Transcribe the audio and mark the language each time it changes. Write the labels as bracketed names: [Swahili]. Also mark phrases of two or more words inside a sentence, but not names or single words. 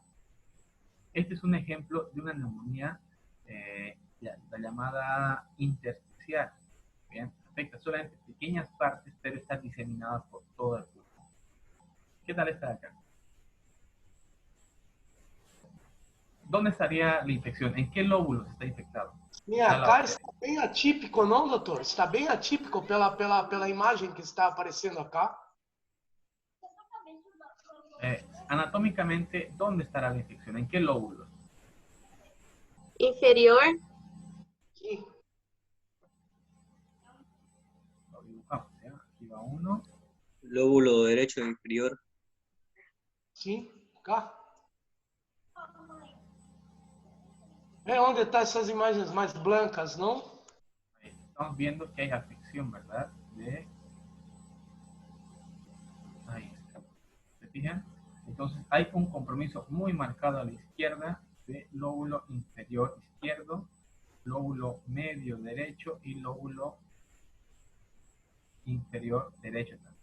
[Spanish] Este es un ejemplo de una neumonía, la llamada intersticial. Bien, afecta solamente pequeñas partes, pero están diseminadas por todo el cuerpo. ¿Qué tal está acá? ¿Dónde estaría la infección? ¿En qué lóbulos está infectado? [Portuguese] Acá está bem atípico, não, doutor? Está bem atípico pela imagem que está aparecendo acá. [Spanish] Anatómicamente, ¿dónde estará la infección? ¿En qué lóbulos? Inferior. [Portuguese] Aqui. [Spanish] Lo dibujamos, ¿ya? Aquí va uno. Lóbulo derecho inferior. [Portuguese] Sim, cá. É onde estão essas imagens mais blancas, não? [Spanish] Ahí estamos viendo que hay afección, ¿verdad? Ahí está. ¿Se fijan? Entonces hay un compromiso muy marcado a la izquierda de lóbulo inferior izquierdo, lóbulo medio derecho y lóbulo inferior derecho también.